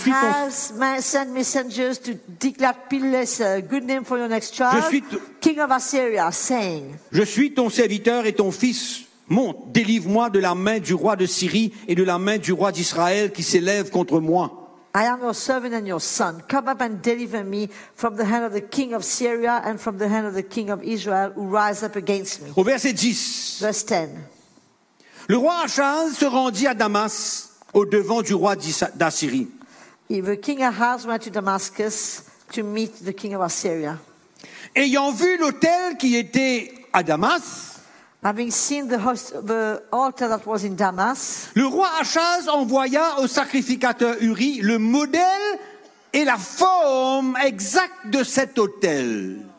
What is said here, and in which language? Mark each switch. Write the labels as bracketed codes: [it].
[fr] suis ton [en] sent messengers to Tiglath-Pileser. Good name for your next child. [fr] Je suis [en] king of Assyria, saying [fr] je suis ton serviteur et ton fils. Monte, délivre-moi de la main du roi de Syrie et de la main du roi d'Israël qui s'élève contre moi. [en] I am your servant and your son. Come up and deliver me from the hand of the king of Syria and from the hand of the king of Israel who rise up against me. [fr] Au verset 10. [en] Verse 10. [fr] Le roi Achaz se rendit à Damas au devant du roi d'Assyrie. [en] The king Achaz went to Damascus to meet the king of Assyria. [fr] Ayant vu l'autel qui était à Damas. [en] Having seen the altar that was in Damas, [fr] le roi Achaz envoya au sacrificateur Uri le modèle et la forme exacte de cet autel.